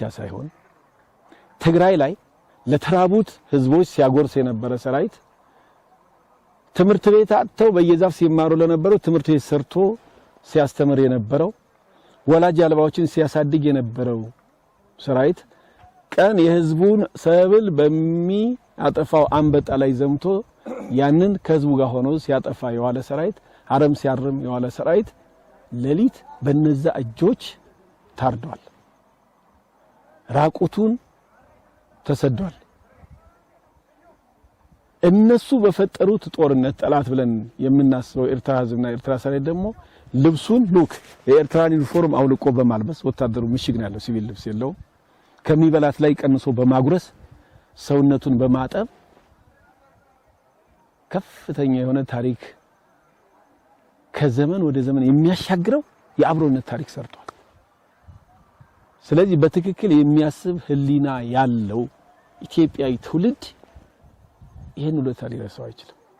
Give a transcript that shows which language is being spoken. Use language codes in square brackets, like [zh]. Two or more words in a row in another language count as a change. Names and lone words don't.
[am] ሳይሆን ትግራይ ላይ ለተራቡት ህዝቦች ሲያጎርስ የነበረ ሰራዊት ትምህርት ቤት አጥተው በየዛፍ ሲማሩ ለነበረው ትምህርት ቤት ሰርቶ ሲያስተምር የነበረው ወላጅ አልባዎችን ሲያሳድግ የነበረው ሰራዊት ቀን የህዝቡን ሰብል በሚያጠፋው አንበጣ ላይ ዘምቶ ያንን ከህዝቡ ጋር ሆኖ ሲያጠፋ የዋለ ሰራዊት አረም ሲያርም የዋለ ሰራዊት ሌሊት በነዛ እጆች ታርዷል። ራቁቱን ተሰዷል። እነሱ በፈጠሩት ጦርነት ጠላት ብለን የምናስበው ኤርትራ ህዝብና ኤርትራ ሰራዊት ደግሞ ልብሱን ሉክ የኤርትራን ዩኒፎርም አውልቆ በማልበስ ወታደሩ ምሽግ ነው ያለው፣ ሲቪል ልብስ የለውም። ከሚበላት ላይ ቀንሶ በማጉረስ ሰውነቱን በማጠብ ከፍተኛ የሆነ ታሪክ ከዘመን ወደ ዘመን የሚያሻግረው የአብሮነት ታሪክ ሰርቷል። ስለዚህ በትክክል የሚያስብ ህሊና ያለው ኢትዮጵያዊ ትውልድ ይሄን ውለታ ሊረሳው አይችልም።